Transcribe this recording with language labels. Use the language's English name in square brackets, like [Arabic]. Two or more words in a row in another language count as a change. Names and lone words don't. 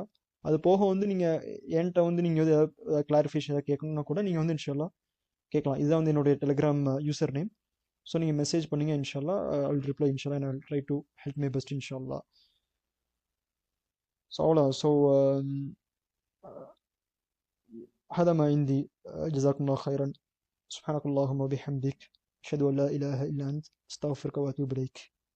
[Tamil] அது போக வந்து நீங்கள் என்கிட்ட வந்து நீங்கள் வந்து ஏதாவது கிளாரிஃபிகேஷன் ஏதாவது கேட்கணும்னா கூட நீங்கள் வந்து இன்ஷால்லா கேட்கலாம். இதுதான் வந்து என்னுடைய டெலிகிராம் யூசர் நேம். ஸோ நீங்கள் மெசேஜ் பண்ணுங்க இன்ஷால்லா. [English] I will reply இன்ஷால்லா and I will try to help my best இன்ஷால்லா. [Tamil] ஸோ அவ்வளோ. ஸோ [Arabic] هذا ما عندي. جزاكم الله خيرا. سبحانك اللهم وبحمدك أشهد أن لا إله إلا أنت أستغفرك وأتوب إليك.